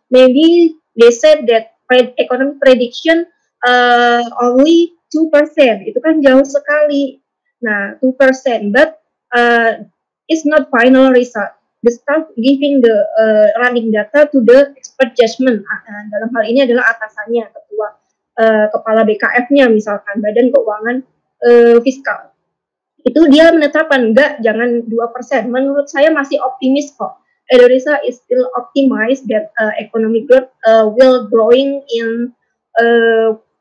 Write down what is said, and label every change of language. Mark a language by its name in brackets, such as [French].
[English] Maybe they said that economic prediction only 2%, [Indonesian] itu kan jauh sekali. [English] Nah, 2%, but it's not final result. The staff giving the running data to the expert judgment. [Indonesian] Dalam hal ini adalah atasannya, ketua kepala BKF-nya misalkan, Badan Keuangan Fiskal. Itu dia menetapkan, enggak, jangan 2%. Menurut saya masih optimis kok. [English] Indonesia is still optimized that economic growth will growing in 4%.